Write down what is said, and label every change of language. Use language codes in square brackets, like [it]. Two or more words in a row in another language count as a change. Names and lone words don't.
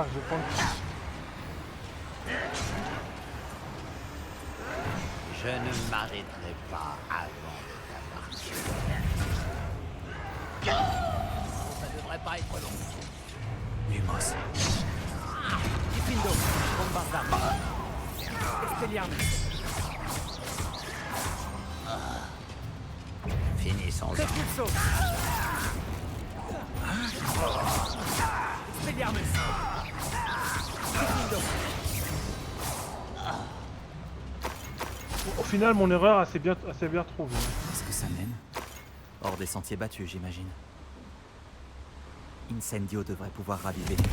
[fr] Je vais prendre. Je ne m'arrêterai pas avant de t'apartir. Ça devrait pas être long. Lumos. Diffindo, Bombarda. Expelliarmus. Finissons-en. Repulso. Expelliarmus. Diffindo. Au final, mon erreur assez bien trouvée. Est-ce que ça mène? Hors des sentiers battus, j'imagine. Incendio devrait pouvoir raviver.